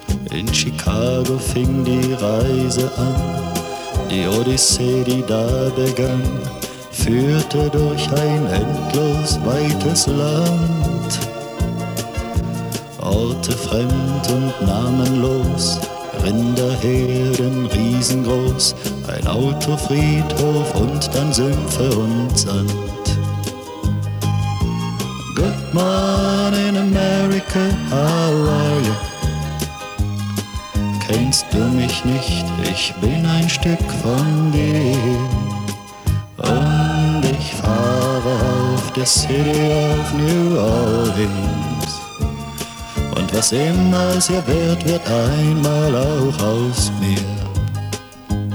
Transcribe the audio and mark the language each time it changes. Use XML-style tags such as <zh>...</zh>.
<de>In Chicago fing die Reise an, die Odyssee, die da begann, führte durch ein endlos weites Land. Orte fremd und namenlos, Rinderherden riesengroß, ein Autofriedhof und dann Sümpfe und Sand.</de> <en>Good morning America, how are you?</en> <de>Kennst du mich nicht, ich bin ein Stück von dir. Und ich fahre auf der City of New Orleans. Und was immer es hier wird, wird einmal auch aus mir.</de>